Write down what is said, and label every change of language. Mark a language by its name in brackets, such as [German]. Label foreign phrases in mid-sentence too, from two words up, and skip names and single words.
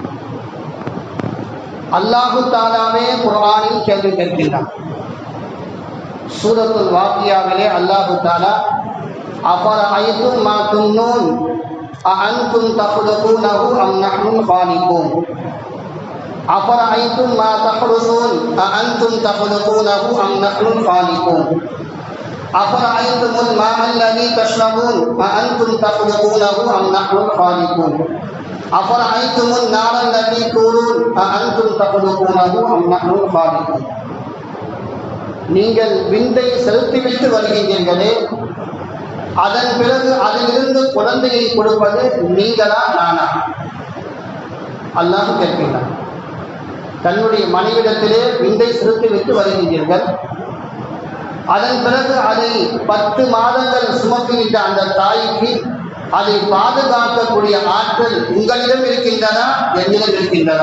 [Tamil] அல்லாஹு தாலாவே குர்ஆனில் கேள்வி கேட்கின்றான். சூரத்துல் வாக்கியாவிலே அல்லாஹு தாலா, [Arabic] أفرأيتم ما تمنون أأنتم تخلقونه أم نحن الخالقون أفرأيتم ما تحرثون أأنتم تخلقونه أم نحن الخالقون أفرأيتم الماء الذي تشربون أأنتم تخلقونه أم نحن الخالقون أفرأيتم النار التي تورون أأنتم تخلقونه أم نحن الخالقون. [Tamil] நீங்கள் விந்தை செலுத்திவிட்டு வருகின்றீர்களே, அதன் பிறகு அதிலிருந்து குழந்தையை கொடுப்பது நீங்களா நானா? அல்லாஹ் கேட்கின்றான். தன்னுடைய மனைவிடத்திலே விந்தை செலுத்திவிட்டு வருகின்றீர்கள், அதன் பிறகு அதை 10 மாதங்கள் சுமக்குகின்ற அந்த தாய்க்கு அதை பாதுகாக்கக்கூடிய ஆற்றல் உங்களிடம் இருக்கின்றதா, என்னிடம் இருக்கின்றதா?